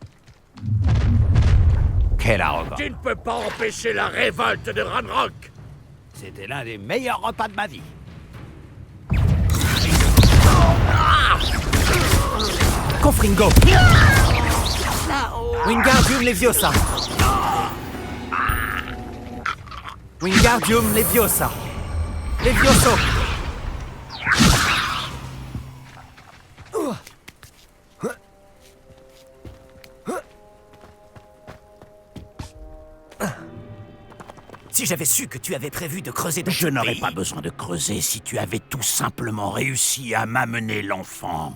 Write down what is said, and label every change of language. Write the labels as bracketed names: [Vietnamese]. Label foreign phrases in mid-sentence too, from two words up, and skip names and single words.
[French] Quelle arrogance. Tu ne peux pas empêcher la révolte de Ranrock. C'était l'un des meilleurs repas de ma vie. Confringo! Wingardium Leviosa! Wingardium Leviosa! Levioso! Si j'avais su que tu avais prévu de creuser dans Je ce n'aurais pays- pas besoin de creuser si tu avais tout simplement réussi à m'amener l'enfant.